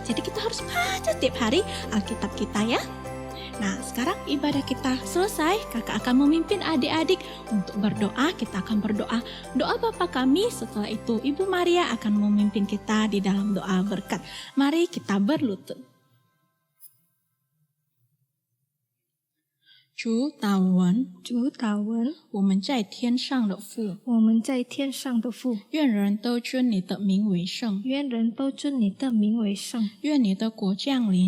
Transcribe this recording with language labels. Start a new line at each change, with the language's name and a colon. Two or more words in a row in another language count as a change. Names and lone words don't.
Indonesian: Jadi kita harus baca setiap hari Alkitab kita ya. Nah, sekarang ibadah kita selesai. Kakak akan memimpin adik-adik untuk berdoa. Kita akan berdoa doa Bapa kami. Setelah itu Ibu Maria akan memimpin kita di dalam doa berkat. Mari kita berlutut.
Chinese: 主祷文，主祷文，我们在天上的父，我们在天上的父，愿人都尊你的名为圣，愿人都尊你的名为圣，愿你的国降临，